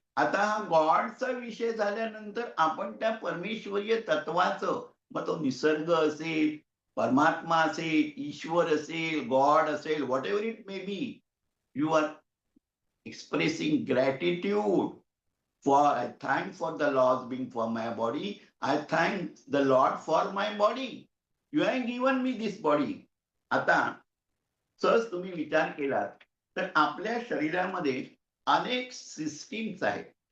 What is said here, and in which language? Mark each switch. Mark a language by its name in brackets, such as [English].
[Marathi] आता हा गॉडचा विषय झाल्यानंतर आपण त्या परमेश्वरीय तत्वाचं, मग तो निसर्ग असेल, परमात्मा असेल, ईश्वर असेल, गॉड असेल, [English] Whatever it may be, you are expressing gratitude for I thank for the laws being for my body. I thank the Lord for my body. You have given me this body. [Marathi] आता सहज तुम्ही विचार केलात तर आपल्या शरीरामध्ये अनेक systems आहेत.